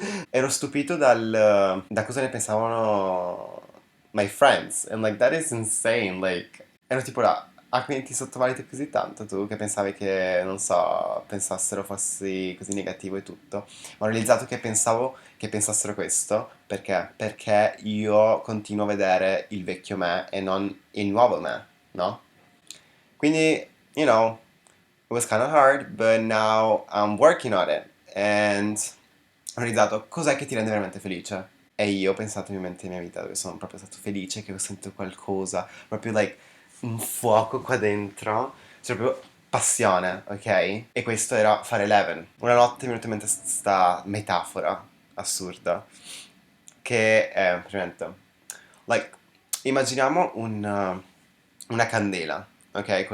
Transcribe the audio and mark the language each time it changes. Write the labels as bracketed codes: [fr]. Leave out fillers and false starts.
[it] Ero stupito da cosa ne pensavano [en] my friends, and like that is insane, [it] like ero tipo là, ah, quindi ti sottovaluti così tanto tu che pensavi che, non so, pensassero fossi così negativo e tutto. Ma ho realizzato che pensavo che pensassero questo perché? Perché io continuo a vedere il vecchio me e non il nuovo me, no? [en] Quindi, you know, it was kind of hard, but now I'm working on it. [it] And ho realizzato cos'è che ti rende veramente felice. E io ho pensato in mente nella mia vita dove sono proprio stato felice, che ho sentito qualcosa, proprio like un fuoco qua dentro, cioè proprio passione, ok? E questo era fare Eleven. Una notte mi è venuta in mente sta metafora assurda, che è, praticamente, like, immaginiamo una candela, ok?